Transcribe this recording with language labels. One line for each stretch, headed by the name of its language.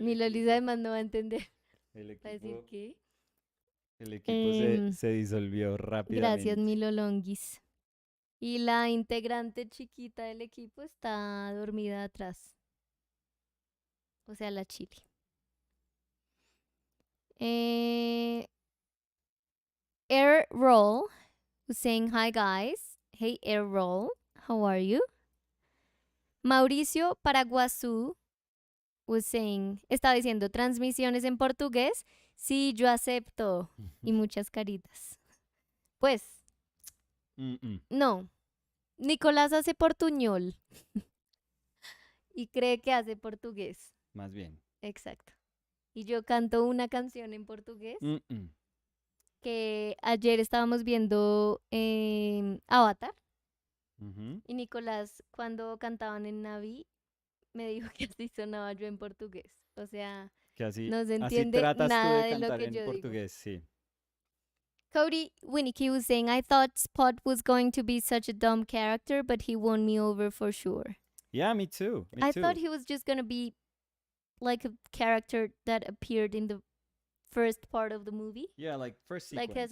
Spanish: Mi Lolis además no va a entender. El equipo, ¿Va a decir qué? El equipo se disolvió rápidamente. Gracias, mi Lolongis. Y la integrante chiquita del equipo está dormida atrás. O sea, la chili.
English: Air Roll was saying, hi guys. Hey Air Roll, how are you?
Spanish: Mauricio Paraguazú
English: was saying,
Spanish: estaba diciendo transmisiones en portugués. Sí, yo acepto. Y muchas caritas. Pues, no. Nicolás hace portuñol. Y cree que hace portugués. Más bien. Exacto. Y yo canto una canción en portugués. Que ayer estábamos viendo Avatar. Y Nicolás, cuando cantaban en Navi, me dijo que así sonaba yo en portugués. O sea, que así, no se entiende nada de lo que yo portugués, digo. Sí.
English: Cody Winnicky was saying, I thought Spot was going to be such a dumb character, but he won me over for sure. Yeah, me too. I thought he was just going to be like a character that appeared in the first part of the movie. Yeah, like first sequence.